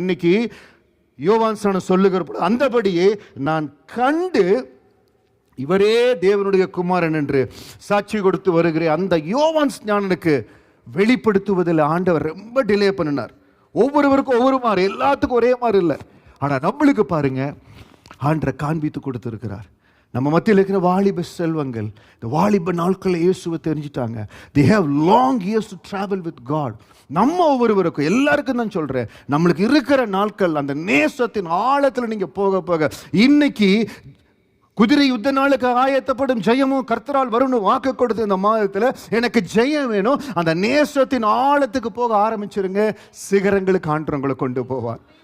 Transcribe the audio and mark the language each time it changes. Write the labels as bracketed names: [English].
[Tamil] இன்னைக்கு யோவான் ஸ்நானன் சொல்லுகிற அந்தபடியே நான் கண்டு இவரே தேவனுடைய குமாரன் என்று சாட்சி கொடுத்து வருகிற அந்த யோவான் ஸ்நானனுக்கு வெளிப்படுத்துவதில் ஆண்டவர் ரொம்ப டிலே பண்ணினார். ஒவ்வொருவருக்கும் ஒவ்வொரு மாதிரி, எல்லாத்துக்கும் ஒரே மாதிரி இல்லை. ஆனால் நம்மளுக்கு பாருங்க, ஆண்டரை காண்பித்து கொடுத்துருக்கிறார். நம்ம மத்தியில் இருக்கிற வாலிப செல்வங்கள், இந்த வாலிப நாட்களில் இயேசுவை தெரிஞ்சிட்டாங்க. [English] they have long years to travel with God. [Tamil] நம்ம ஒவ்வொருவருக்கும், எல்லாருக்கும் தான் சொல்கிறேன், நம்மளுக்கு இருக்கிற நாட்கள் அந்த நேசத்தின் ஆழத்தில் நீங்கள் போக போக, இன்னைக்கு குதிரை யுத்த நாளுக்கு ஆயத்தப்படும் ஜெயமும் கர்த்தரால் வரும்னு வாக்கு கொடுத்த இந்த மாதத்தில் எனக்கு ஜெயம் வேணும். அந்த நேசத்தின் ஆழத்துக்கு போக ஆரம்பிச்சிருங்க. சிகரங்களுக்கு ஆண்டவங்களை கொண்டு போவார்.